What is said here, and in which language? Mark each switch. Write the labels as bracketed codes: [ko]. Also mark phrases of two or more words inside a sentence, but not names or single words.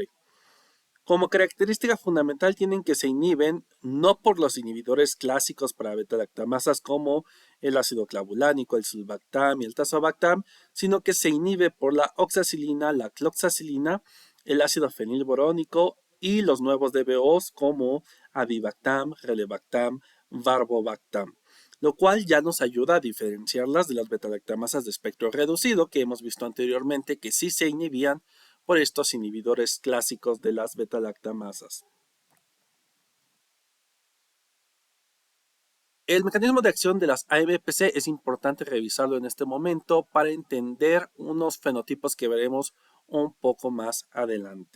[es] Como característica fundamental tienen que se inhiben no por los inhibidores clásicos para beta-lactamasas como el ácido clavulánico, el sulbactam y el tazobactam, sino que se inhibe por la oxacilina, la cloxacilina, el ácido fenilborónico y los nuevos DBOs como avibactam, relebactam, varbobactam, lo cual ya nos ayuda a diferenciarlas de las beta-lactamasas de espectro reducido que hemos visto anteriormente que sí se inhibían por estos inhibidores clásicos de las beta-lactamasas. El mecanismo de acción de las AMPC es importante revisarlo en este momento para entender unos fenotipos que veremos un poco más adelante.